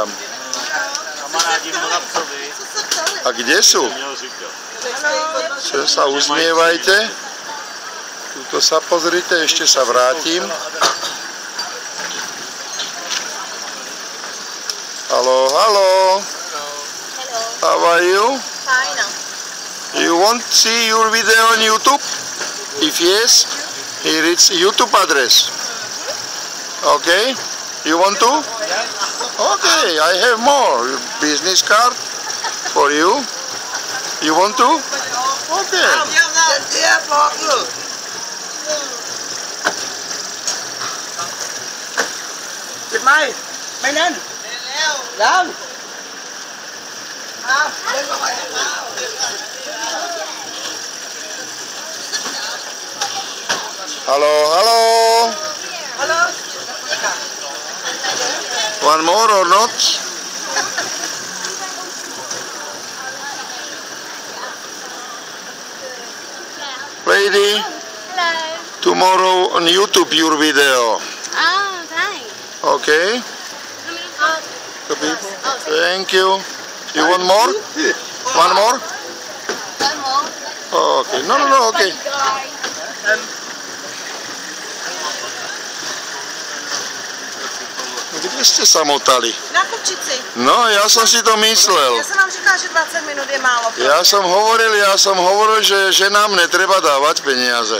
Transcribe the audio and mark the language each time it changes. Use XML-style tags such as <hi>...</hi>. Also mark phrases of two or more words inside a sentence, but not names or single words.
<cs>Kamarádi Moravcovi.</cs> <sk>A kde sú?</sk> <cs>Měl říkat.</cs> <sk>Sem sa usmievajte. Tuto sa pozrite, ešte sa vrátim. Haló, haló.</sk> <en>How are you?</en> <sk>Fajn.</sk> <en>You want to see your video on YouTube? If yes, here is YouTube address. Okay? You want to? Okay, I have more. Business card for you. You want to? Okay.</en> <th>ปิดไม้ไม่แน่นแล้ว</th> <en>Hello, hello. Hello. One more or not? Lady, Hello. tomorrow on YouTube your video. Oh, thanks. Okay? The people. Thank you. You want more? One more? One more. Okay. No,</en> <sk>okay. Kde ste sa motali? Na Kupčici. No, ja som si to myslel. Ja som vám říkala, že 20 minút je málo. Ja som hovoril, že ženám netreba dávať peniaze.</sk>